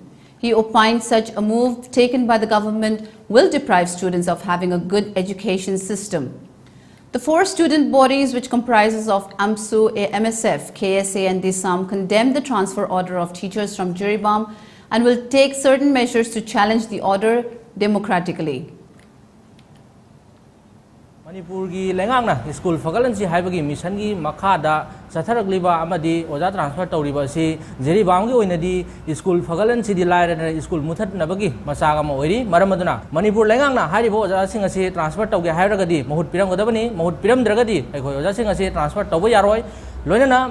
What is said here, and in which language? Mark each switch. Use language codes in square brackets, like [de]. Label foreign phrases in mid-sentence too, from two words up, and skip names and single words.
[en] He opined such a move taken by the government will deprive students of having a good education system. The 4 student bodies, which comprises of AMSU, MSF, KSA and DISAM, condemned the transfer order of teachers from Jiribam and will take certain measures to challenge the order democratically. [mni] Manipur gi lengang school fagarhansi haibagi mission gi makhada satharakliba amadi oja transfer tawriba si Jiribam gi oinadi school fagarhansi di lairana school muthat nabagi masaga ma oiri maramaduna Manipur lengang haribo oja sing asi transfer tawge hairagadi mahut piram gadabani mahut piram dragadi akhoi oja sing asi transfer tawba yaroi loinana